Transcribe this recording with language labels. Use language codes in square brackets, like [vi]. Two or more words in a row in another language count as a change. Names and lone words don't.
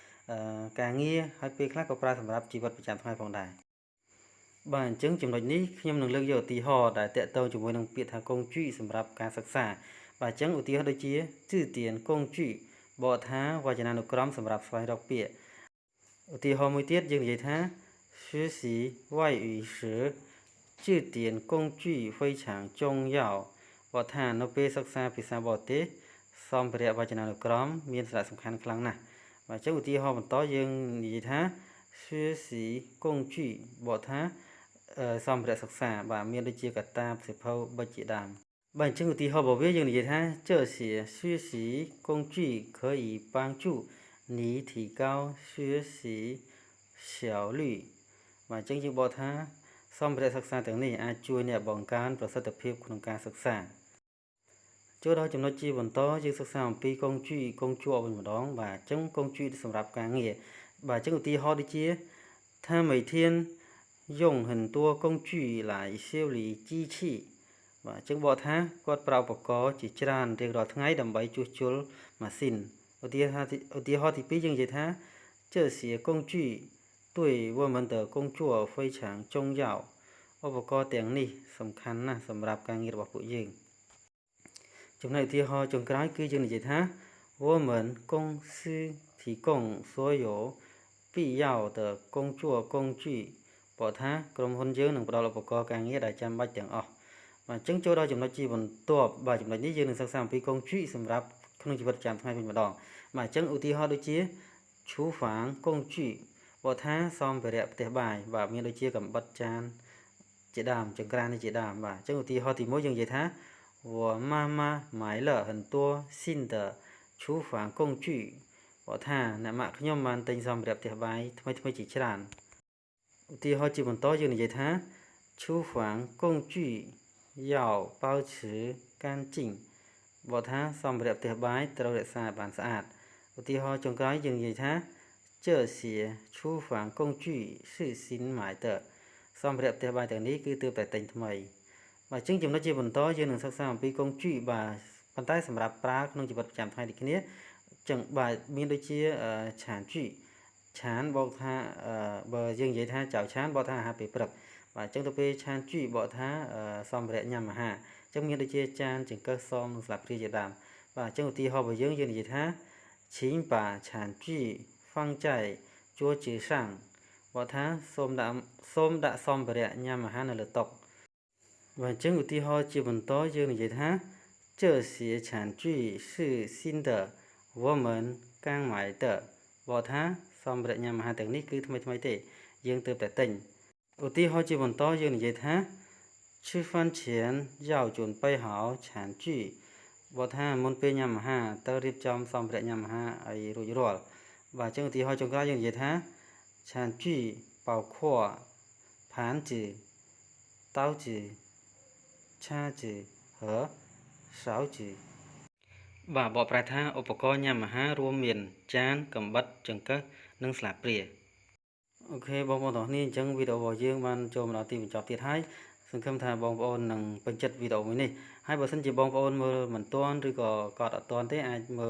[km] ការងារហើយពេលខ្លះក៏ប្រើសម្រាប់ជីវិតប្រចាំថ្ងៃផងដែរបាទអញ្ចឹងចំណុចនេះខ្ញុំនឹងលើកយកឧទាហរណ៍ដែលតកតងជាមួយនឹងពាក្យថាកងជីសម្រាប់ការសិក្សាបាទអញ្ចឹងឧទាហរណ៍ដូចជា [zh] 字典工具 [km] បកថាវ ចនានុក្រមសម្រាប់ស្វែងរកពាក្យឧទាហរណ៍មួយទៀតយើងនិយាយថា [zh] 学习外语时字典工具非常重要 [km] បកថានៅពេលសិក្សាភាសាប រទេសសម្ភារៈវចនានុក្រមមានសារៈសំខាន់ខ្លាំងណាស់បាទអញ្ចឹងឧទាហរណ៍បន្តយើងនិយាយថា [zh] 学习工具 [km] ប កថាសម្ភារៈសិក្សាបាទមានដូចជាកត្តាសិភៅបិទជាដើមបាទអញ្ចឹងឧទាហរណ៍របស់វាយើងនិយាយថា [zh] 这些学习工具可以帮助你提高学习效率 [km] បាទអញ្ចឹងយើងបកថាសម្ភារៈសិក្សាទាំងនេះអាចជួយអ្នកបង្កើនប្រសិទ្ធភាពក្នុងការសិក្សាចូលដល់ចំណុចជាបន្តយើងសិក្សាអំពីកងជីវិញម្ដងបាទអញ្ចឹងកងជីសម្រាប់ការ ងារបាទអញ្ចឹងឧទាហរណ៍ដូចជា [zh] 他每天用很多工具来修理机器 [km] បាទអញ្ចឹងបកថាគាត់ប្រើឧបករណ៍ជាច្រើនរៀងរាល់ថ្ងៃដើម្បីជួ សជុលម៉ាស៊ីនឧទាហរណ៍ទី2យើងនិយាយថា [zh] 这些工具对我们的工作非常重要 [km] ឧប ករណ៍ទាំងនេះសំខាន់ណាស់សម្រាប់ការងាររបស់ពួកយើងចំណុចឧទាហរណ៍ចុងក្រោយគឺយើងនិយាយថា [zh] 我们公司提供所有必要的工作工具 [km] បកថាក្រុមហ៊ុនយើងនឹងផ្ដល់ឧបករណ៍ការងារដែលចាំបាច់ទាំងអស់បាទអញ្ចឹងចូលដល់ចំណុចជាបន្ទាប់បាទចំណុចនេះយើងនឹងសិក្សាអំពីកងជីសម្រាប់ក្នុងជីវិតប្រចាំថ្ងៃវិញម្ដងបាទអញ្ចឹងឧទាហរណ៍ដូចជា [zh] 厨房工具 [km] បកថាសម្ភារៈផ្ទះបាយបាទមានដូចជាកាំបិតចានជាដើមចង្ក្រាននេះជាដើមបាទអញ្ចឹងឧទាហរណ៍ទី1យើងនិយាយថា [zh] 我妈妈买了很多新的厨房工具 [km] បកថាអ្នកម៉ាក់ខ្ញុំបានទិញសម្ភារៈផ្ទះបាយថ្មីជាច្រើនឧទាហរណ៍ជាបន្តយើងនិយាយថា [zh] 厨房工具要保持干净 [km] បកថាសម្ភារៈផ្ទះបាយត្រូវរក្សាបានស្អាតឧទាហរណ៍ចុងក្រោយយើងនិយាយថា [zh] 这些厨房工具是新买的 [km] សម្ភារៈផ្ទះបាយទាំងនេះគឺទើបតែទិញថ្មី បាទអញ្ចឹងចំណុចជាបន្តយើងនឹងសិក្សាអំពីកងជីបាទប៉ុន្តែសម្រាប់ប្រើក្នុងជីវិតប្រចាំថ្ងៃដូចគ្នាអញ្ចឹងបាទមានដូចជាឆានជីឆានបកថាបើយើងនិយាយថាចៅឆានបកថាអាហារពេលព្រឹកបាទអញ្ចឹងទៅពេលឆានជីបកថាសម្ភារៈញ៉ាំអាហារអញ្ចឹងមានដូចជាចានចង្កឹះសមនិងស្លាបព្រាជាដើមបាទអញ្ចឹងឧទាហរណ៍របស់យើងនិយាយថា [zh] 请把铲具放在桌子上 [km] បកថាសូមដាក់សម្ភារៈញ៉ាំអាហារនៅលើតុបាទអញ្ចឹងឧទាហរណ៍ជាបន្តយើងនិយាយថា [zh] 这些铲具是新的我们刚买的 [km] បកថាសម្ភារៈញ៉ាំអាហារទាំងនេះគឺថ្មីទេយើងទើបតែទិញឧទាហរណ៍ជាបន្តយើងនិយាយថា [zh] 吃饭前要准备好铲具 [km] បកថាមុនពេលញ៉ាំអាហារត្រូវរៀបចំសម្ភារៈញ៉ាំអាហារឲ្យរួចរាល់បាទអញ្ចឹងឧទាហរណ៍ចុងក្រោយយើងនិយាយថា [zh] 铲具包括盘子刀子ឆា子和勺子 [km] បាទបកប្រែថា ឧបករណ៍ញ៉ាំអាហាររួមមានចានកាំបិតចង្កឹះនិងស្លាបព្រាអូខេបងប្អូនទាំងនេះអញ្ចឹងវីដេអូរបស់យើងបានចូលមកដល់ទីបញ្ចប់ទៀតហើយសង្ឃឹ មថាបងប្អូននឹងពេញចិត្តវីដេអូមួយនេះហើយបើសិនជាបងប្អូនមើលមិនទាន់ឬក៏កត់អត់ទាន់ទេអាចមើល